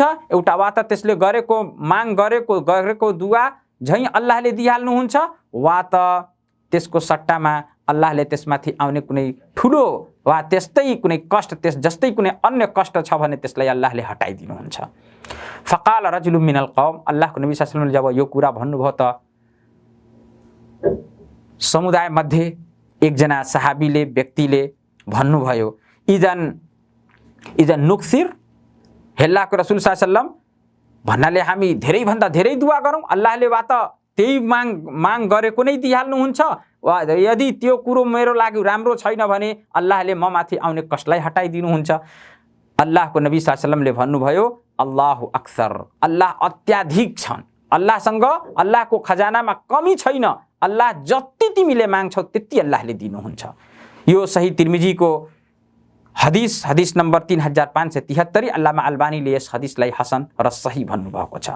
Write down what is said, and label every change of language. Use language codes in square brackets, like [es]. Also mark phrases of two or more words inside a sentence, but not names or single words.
[ne] एउटा वा त त्यसले गरेको माग गरेको दुआ झैँ अल्लाहले दिइहाल्नुहुन्छ, वा त त्यसको सट्टामा अल्लाहले त्यसमाथि आउने कुनै ठुलो वा त्यस्तै कुनै कष्ट, त्यस जस्तै कुनै अन्य कष्ट छ भने त्यसलाई अल्लाहले हटाइदिनुहुन्छ। [ar] فقال رجل من القوم, [ne] अल्लाहको नबी [ar] صلى الله عليه وسلم [ne] जब यो कुरा भन्नुभयो त समुदाय मध्ये एकजना सहाबीले व्यक्तिले भन्नुभयो [ar] إذا نكثر, [ne] हे अल्लाहको रसूल [ar] صلى الله عليه وسلم [ne] भन्नाले हामी धेरै भन्दा धेरै दुआ गरौँ, अल्लाहले वा त त्यही माग गरेको नै दिइहाल्नुहुन्छ, वा यदि त्यो कुरो मेरो लागि राम्रो छैन भने अल्लाहले म माथि आउने कष्टलाई हटाइदिनुहुन्छ। अल्लाहको नबी [ar] صلى الله عليه وسلم [ne] भन्नुभयो [ar] الله أكثر, [ne] अल्लाह अत्याधिक छन्, अल्लाहसँग अल्लाहको खजानामा कमी छैन, अल्लाह जति तिमीले माग्छौ त्यति अल्लाहले दिनुहुन्छ। यो सही तिर्मिजीको हदिस नम्बर 3573। अल्लामा अल्बानीले यस हदिसलाई हसन र सही भन्नुभएको छ।